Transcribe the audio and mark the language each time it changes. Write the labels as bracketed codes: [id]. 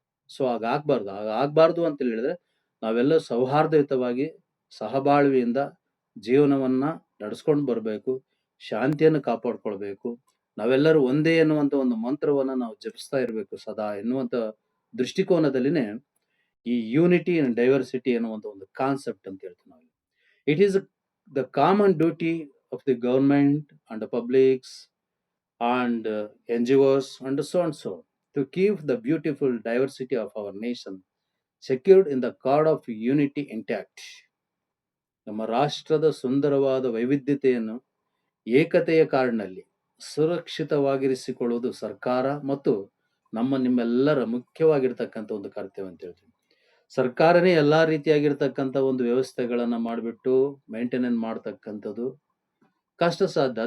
[kn] So ಹಾಗಾಗ್ಬಾರ್ದು ಅಂತ ಹೇಳಿದ್ರೆ ನಾವೆಲ್ಲ ಸೌಹಾರ್ದಯುತವಾಗಿ ಸಹಬಾಳ್ವೆಯಿಂದ ಜೀವನವನ್ನ ನಡೆಸ್ಕೊಂಡು ಬರಬೇಕು, ಶಾಂತಿಯನ್ನು ಕಾಪಾಡ್ಕೊಳ್ಬೇಕು, ನಾವೆಲ್ಲರೂ ಒಂದೇ ಎನ್ನುವಂತ ಒಂದು ಮಂತ್ರವನ್ನ ನಾವು ಜಪಿಸ್ತಾ ಇರಬೇಕು ಸದಾ ಎನ್ನುವಂತ ದೃಷ್ಟಿಕೋನದಲ್ಲಿನೇ ಈ ಯೂನಿಟಿ ಅಂಡ್ ಡೈವರ್ಸಿಟಿ ಎನ್ನುವಂತ ಒಂದು ಕಾನ್ಸೆಪ್ಟ್ ಅಂತ ಹೇಳ್ತೀವಿ ನಾವು. [en] It is the common duty of the government and publics and NGOs and so to keep the beautiful diversity of our nation secured in the cord of unity intact. [kn] ನಮ್ಮ ರಾಷ್ಟ್ರದ ಸುಂದರವಾದ ವೈವಿಧ್ಯತೆಯನ್ನು ಏಕತೆಯ ಕಾರಣದಲ್ಲಿ ಸುರಕ್ಷಿತವಾಗಿರಿಸಿಕೊಳ್ಳುವುದು ಸರ್ಕಾರ ಮತ್ತು ನಿಮ್ಮೆಲ್ಲರ ಮುಖ್ಯವಾಗಿರ್ತಕ್ಕಂಥ ಒಂದು ಕರ್ತವ್ಯ ಅಂತ ಹೇಳ್ತೀವಿ. ಸರ್ಕಾರನೇ ಎಲ್ಲಾ ರೀತಿಯಾಗಿರ್ತಕ್ಕಂಥ ಒಂದು ವ್ಯವಸ್ಥೆಗಳನ್ನ ಮಾಡಿಬಿಟ್ಟು ಮೇಂಟೆನೆನ್ಸ್ ಮಾಡ್ತಕ್ಕಂಥದ್ದು ಕಷ್ಟ ಸಾಧ್ಯ.